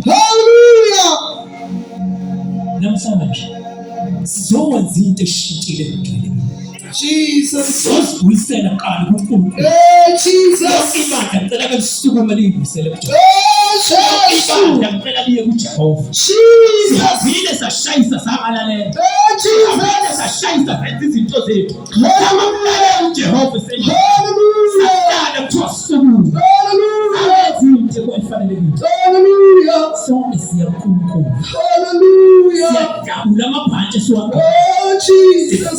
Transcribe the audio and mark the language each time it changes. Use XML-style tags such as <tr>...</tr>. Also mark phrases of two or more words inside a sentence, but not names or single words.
<zu>Hallelujah. Namhlanje sizokwenza into eshintshile empilweni. Jesus. Sosibuyisela qala kuNkulunkulu. Jesus. Ibandla ngicela kusukume libuyisele kuJehova. Jesus. Ibandla ngicela liye kuJehova. Jesus. Sivile sashayisa sabalalela. Jesus. Sashayisa senza izinto zethu. Samamlalela uJehova senza. Hallelujah. Sahlala kuthiwa sukume. Hallelujah. Izinto kwefanelekile. Hallelujah. Sonke siya kuNkulunkulu. Hallelujah. Siyajabula amabhantshi siwaqoqa. Jesus.</zu>